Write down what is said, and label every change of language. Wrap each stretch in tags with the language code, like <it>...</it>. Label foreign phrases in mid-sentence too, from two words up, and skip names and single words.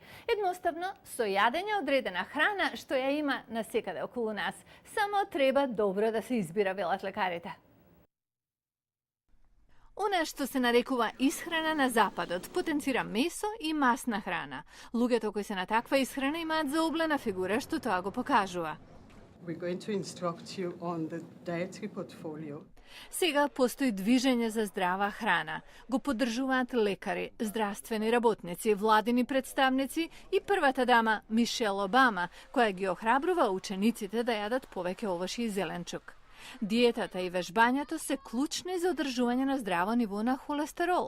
<mk>Едноставно, со јадење одредена храна што ја има насекаде околу нас. Само треба добро да се избира, велат лекарите. Она што се нарекува исхрана на Западот потенцира месо и масна храна. Луѓето кои се на таква исхрана имаат заоблена фигура што тоа го покажува.</mk> <en>We're going to instruct you on the dietary portfolio.</en> <mk>Сега постои движење за здрава храна. Го поддржуваат лекари, здравствени работници, владини представници и првата дама Мишел Обама, која ги охрабрува учениците да јадат повеќе овошје и зеленчук. Диетата и вежбањето се клучни за одржување на здраво ниво на холестерол.</mk>